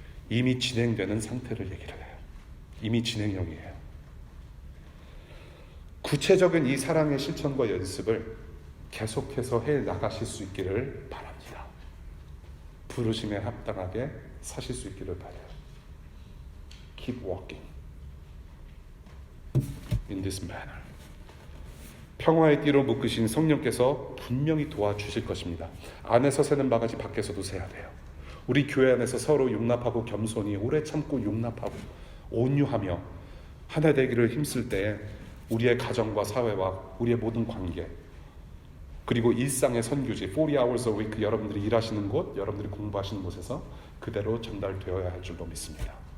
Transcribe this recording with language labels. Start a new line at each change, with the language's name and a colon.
Korean: 이미 진행되는 상태를 얘기를 해요. 이미 진행형이에요. 구체적인 이 사랑의 실천과 연습을 계속해서 해 나가실 수 있기를 바랍니다. 부르심에 합당하게 사실 수 있기를 바라요.
English: Keep walking in this manner.
Korean: 평화의 띠로 묶으신 성령께서 분명히 도와주실 것입니다. 안에서 새는 바가지 밖에서도 새야 돼요. 우리 교회 안에서 서로 용납하고 겸손히 오래 참고 용납하고 온유하며 하나 되기를 힘쓸 때에 우리의 가정과 사회와 우리의 모든 관계 그리고 일상의 선교지
English: 40 hours a week
Korean: 여러분들이 일하시는 곳, 여러분들이 공부하시는 곳에서 그대로 전달되어야 할 줄로 믿습니다.